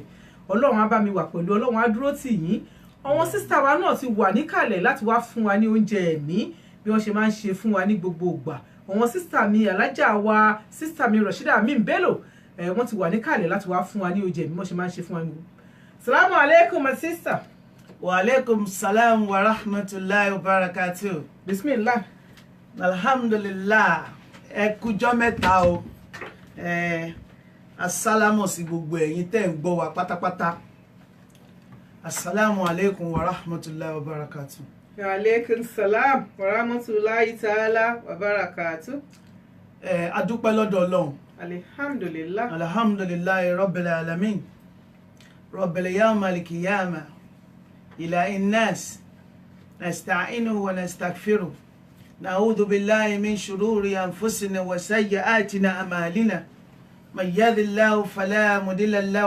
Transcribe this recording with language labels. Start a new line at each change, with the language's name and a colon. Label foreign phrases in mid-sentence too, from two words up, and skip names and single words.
Yoruba: Ọlọ́run á bá mi wà pẹ̀lú, Ọlọ́run á dúró tì yín. Àwọn sísá wa náà ti wà níkàlẹ̀ láti wá fún wa ní oúnjẹ ẹ̀mí bí wọ́n ṣe máa ń ṣe fún wa ní gbogbo ìgbà. Àwọn sísá mi alájà wa, sísá mi Rashida Amin Bello, wọ́n ti wà níkàlẹ̀ láti wá fún wa ní oúnjẹ ẹ̀mí bí wọ́n ṣe máa ń ṣe fún wa ní.
Arabic: السلام عليكم
English: my sister.
Arabic: وعليكم السلام ورحمة الله وبركاته. Bismillah. Alhamdulillah.
Yoruba: Ẹ kújọ́ mẹ́ta o. Assalamu sí gbogbo ẹ̀yin tẹ́ ń gbọ́ wa pátápátá.
Arabic: السلام عليكم ورحمة الله وبركاته. وعليكم السلام ورحمة الله تعالى وبركاته.
Yoruba: A dúpẹ́ lọ́dọ̀ Ọlọ́run.
Arabic: Alhamdulillah. الحمد لله رب العالمين. رب يوم القيامة. إلى الناس نستعينه ونستغفره نعوذ بالله من شرور أنفسنا وسيئاتنا أعمالنا من يهد الله فلا مضل له